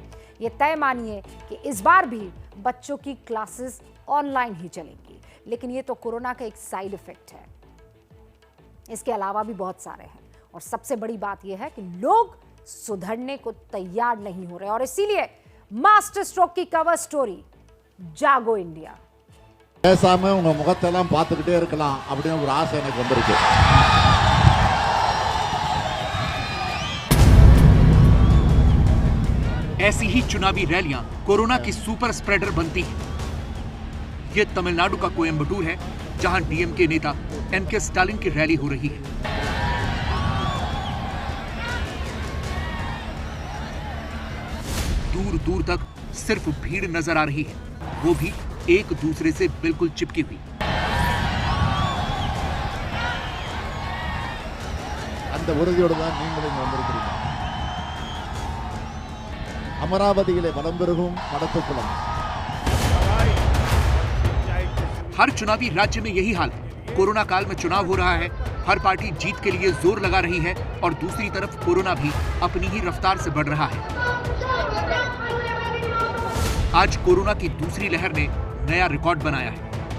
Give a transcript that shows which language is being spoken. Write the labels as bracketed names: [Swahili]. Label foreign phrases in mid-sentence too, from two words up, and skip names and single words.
[Hindi] ये तय मानिए कि इस बार भी बच्चों की [English] classes online [Hindi] ही चलेंगी। लेकिन ये तो कोरोना का एक [English] side effect [Hindi] है, इसके अलावा भी बहुत सारे हैं। और सबसे बड़ी बात यह है कि लोग सुधरने को तैयार नहीं हो रहे और इसीलिए मास्टर स्ट्रोक की [English] cover story [Hindi] जागो इंडिया। [Tamil] பேசாம உங்க முகத்தெல்லாம் பார்த்துக்கிட்டே இருக்கலாம் அப்படின்னு ஒரு ஆசை எனக்கு வந்திருக்கு। [Hindi] ऐसी ही चुनावी रैलियां कोरोना की [English] super spreader [Hindi] बनती हैं। ये तमिलनाडु का कोयम्बटूर है, जहां डीएमके नेता एमके स्टालिन की रैली हो रही है। दूर दूर तक सिर्फ भीड़ नजर आ रही है, वो भी एक दूसरे से बिल्कुल चिपकी हुई। [Tamil] அந்த உறுதியோடு தான் நீங்களும் இங்க வந்திருக்கிறீங்க। அமராவதியிலே வலம் பெருகும் கடத்துக்குளம்। [Hindi] हर चुनावी राज्य में यही हाल है। कोरोना काल में चुनाव हो रहा है, हर पार्टी जीत के लिए जोर लगा रही है और दूसरी तरफ कोरोना भी अपनी ही रफ्तार से बढ़ रहा है। आज कोरोना की दूसरी लहर ने नया रिकॉर्ड बनाया है।